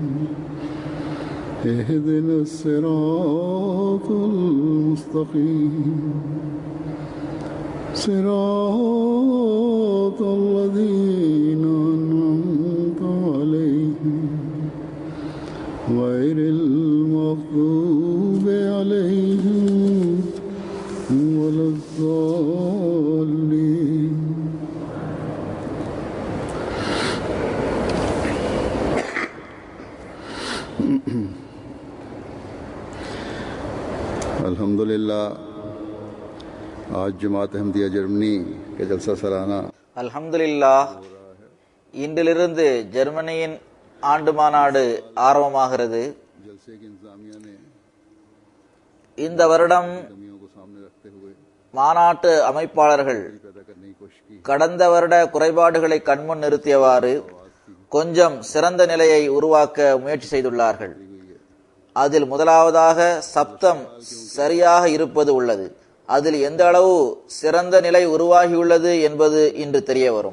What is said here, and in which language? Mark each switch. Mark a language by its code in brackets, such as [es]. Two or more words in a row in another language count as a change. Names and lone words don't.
[ar] اهدنا الصراط المستقيم صراط الذين أنعمت عليهم غير المغضوب عليهم ولا الضالين. [ur] अल्हम्दुलिल्लाह, آج جماعت احمدیہ جرمنی کے جلسہ سالانہ [ta] அல்ஹம்துலில்லாஹ், இன்றிலிருந்து ஜெர்மனியின் ஆண்டு மாநாடு ஆரம்பமாகிறது. [ur] جلسے کی انتظامیہ نے [ta] இந்த வருடம் [ur] کمیوں کو سامنے رکھتے ہوئے [ta] மாநாட்டு அமைப்பாளர்கள் [ur] پیدا کرنے کی کوشش کی. [ta] கடந்த வருட குறைபாடுகளை கண்முன் நிறுத்தியவாறு கொஞ்சம் சிறந்த நிலையை உருவாக்க முயற்சி செய்துள்ளார்கள். அதில் முதலாவதாக சப்தம் சரியாக இருப்பது உள்ளது. அதில் எந்த அளவு சிறந்த நிலை உருவாகியுள்ளது என்பது இன்று தெரிய வரும்.